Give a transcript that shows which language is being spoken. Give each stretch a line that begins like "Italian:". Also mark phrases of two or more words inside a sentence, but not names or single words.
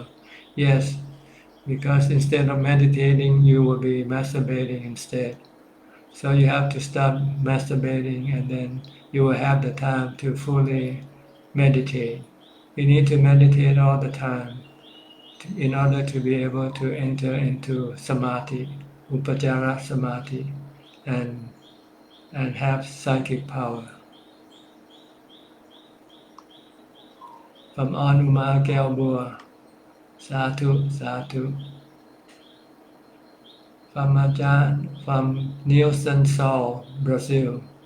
English: Yes, because instead of meditating, you will be masturbating instead. So you have to stop masturbating and then you will have the time to fully meditate. You need to meditate all the time in order to be able to enter into samadhi,
Pali: upajjara samadhi,
English: and, and have psychic power. From Anuma Gelbua,
Pali: Satu, Satu.
English: From Ajahn, from Nielsen Saul, Brazil.